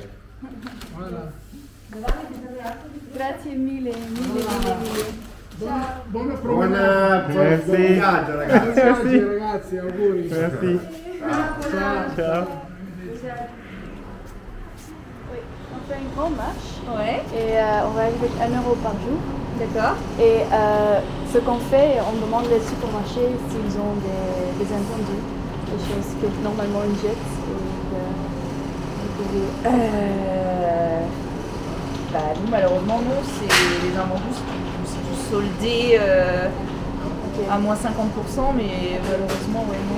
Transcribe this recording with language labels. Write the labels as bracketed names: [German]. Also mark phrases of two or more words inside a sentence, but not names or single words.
[French] Voilà. [Italian] Grazie mille. Buona Buon viaggio ragazzi. [French] Merci. [Italian] Ragazzi, auguri. [French] Merci. [Italian] Ciao. Ciao. [French] fait une grande marche Ouais, et on voyage avec 1 euro par jour. d'accord. Et ce qu'on fait, on demande les supermarchés s'ils ont des invendus, des choses que normalement ils jettent. Bah nous malheureusement non, c'est les invendus, c'est du soldé à moins 50%, mais malheureusement ouais non.